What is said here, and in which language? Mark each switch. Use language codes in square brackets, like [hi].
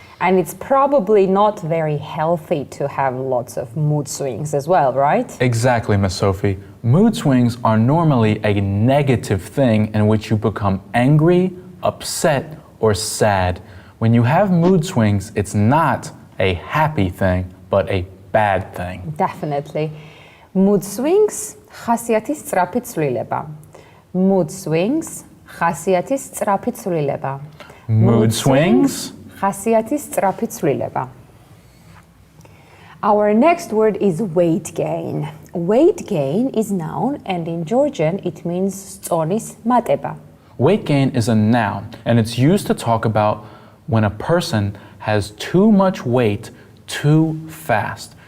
[en] And it's probably not very healthy to have lots of mood swings as well, right? Exactly, Miss Sophie. Mood swings are normally a negative thing in which you become angry, upset, or sad. When you have mood swings, it's not a happy thing, but a bad thing. Definitely. [ka] Mood swings, ხასიათის სწრაფი ცვლილება. Mood swings, ხასიათის სწრაფი ცვლილება. [en] Mood swings. [ka] ხასიათის სწრაფი ცვლილება. [en] Our next word is weight gain. Weight gain is noun and in Georgian it means წონის მატება. Weight gain is a noun and it's used to talk about when a person has too much weight too fast.